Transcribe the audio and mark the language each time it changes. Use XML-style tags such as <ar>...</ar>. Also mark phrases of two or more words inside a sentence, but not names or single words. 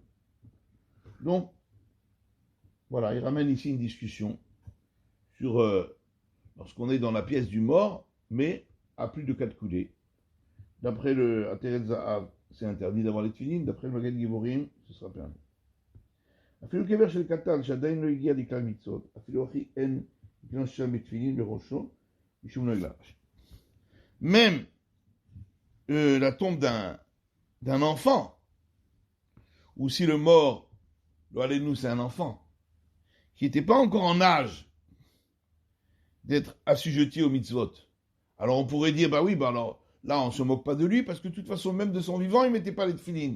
<fr>Donc, voilà, il ramène ici une discussion sur lorsqu'on est dans la pièce du mort, mais à plus de 4 coudées. D'après le Ateret Zahav, c'est interdit d'avoir les tefilin. D'après le Magen Giborim, ce sera permis.</fr> <he>אפילו קבר של קטן שעדיין לא הגיע לכלל מצוות, אפילו אחי אין לקנוס שם בתפילין בראשו, משום לא יגלש.</he> <fr>Même la tombe d'un enfant, ou si le mort, nous c'est un enfant, qui n'était pas encore en âge d'être assujetti aux mitzvot. Alors on pourrait dire, bah oui, bah alors, là, on ne se moque pas de lui, parce que de toute façon, même de son vivant, il ne mettait pas les tefilines.</fr>